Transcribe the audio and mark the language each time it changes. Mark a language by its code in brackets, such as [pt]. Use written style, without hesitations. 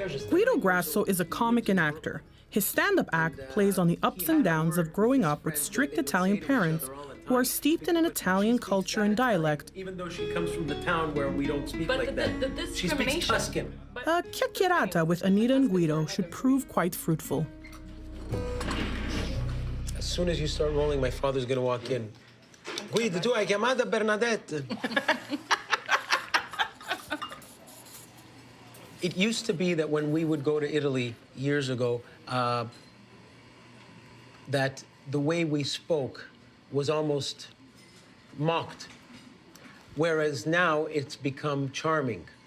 [en] Guido Grasso is a comic and actor. His stand-up act plays on the ups and downs of growing up with strict Italian parents who are steeped in an Italian culture and dialect. Even though she comes from the town where we don't speak like that. She speaks Tuscan. A chiacchierata with Anita and Guido should prove quite fruitful. As soon as you start rolling, my father's gonna walk in. [it] Guido, tu hai chiamata Bernadette? [en] It used to be that when we would go to Italy years ago, that the way we spoke was almost mocked. Whereas now it's become charming.